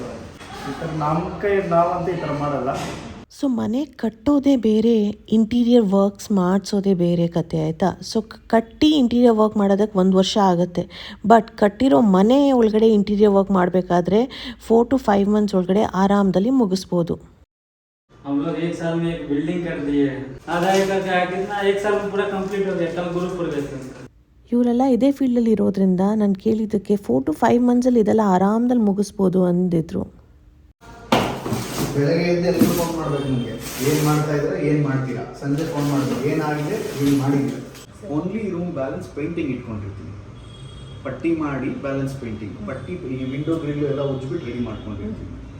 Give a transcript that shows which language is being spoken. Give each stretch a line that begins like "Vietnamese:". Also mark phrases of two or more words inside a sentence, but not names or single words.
Kannada: ಈ ಥರ ನಮ್ಮ ಕೈ ನಾವಂತ ಈ ಥರ ಮಾಡಲ್ಲ. ಸೊ ಮನೆ ಕಟ್ಟೋದೇ ಬೇರೆ,
English: interior works
Kannada: ಮಾಡಿಸೋದೇ ಬೇರೆ ಕತೆ ಆಯಿತಾ. ಸೊ ಕಟ್ಟಿ
English: interior work
Kannada: ಮಾಡೋದಕ್ಕೆ 1 ವರ್ಷ ಆಗುತ್ತೆ. ಬಟ್ ಕಟ್ಟಿರೋ ಮನೆ ಒಳಗಡೆ
English: interior work
Kannada: ಮಾಡಬೇಕಾದ್ರೆ
English: 4 to 5 months
Kannada: ಒಳಗಡೆ ಆರಾಮದಲ್ಲಿ ಮುಗಿಸ್ಬೋದು.
Hindi: हम लोग 1 साल में एक बिल्डिंग कर दिए, आधा एकड़ का कितना 1 साल में पूरा कंप्लीट हो गया, कल गुरु प्रवेश है।
Kannada: ಇವರೆಲ್ಲ ಇದೇ ಫೀಲ್ಡಲ್ಲಿ ಇರೋದ್ರಿಂದ ನಾನು ಕೇಳಿದ್ದಕ್ಕೆ
English: 4 to 5 months
Kannada: ಲ್ಲಿ ಇದೆಲ್ಲ ಆರಾಮದಲ್ಲಿ ಮುಗಿಸ್ಬೋದು ಅಂದಿದ್ರು. ಬೆಳಗ್ಗೆ ಎದ್ದು ಎಲ್ಲರೂ ಫೋನ್ ಮಾಡ್ಬೇಕು ನಿಮಗೆ, ಏನು ಮಾಡ್ತಾ ಇದ್ರೆ ಏನು ಮಾಡ್ತೀರಾ. ಸಂಜೆ ಫೋನ್ ಮಾಡಬೇಕು, ಏನಾಗಿದೆ ಏನು ಮಾಡಿದ್ದೀರಾ.
English: only room balance painting
Kannada: ಇಟ್ಕೊಂಡಿರ್ತೀನಿ, ಪಟ್ಟಿ ಮಾಡಿ
English: balance painting,
Kannada: ಪಟ್ಟಿ ಈ
English: window grill
Kannada: ಎಲ್ಲ ಉಜ್ಬಿಟ್ಟು ರೆಡಿ ಮಾಡ್ಕೊಂಡಿರ್ತೀನಿ.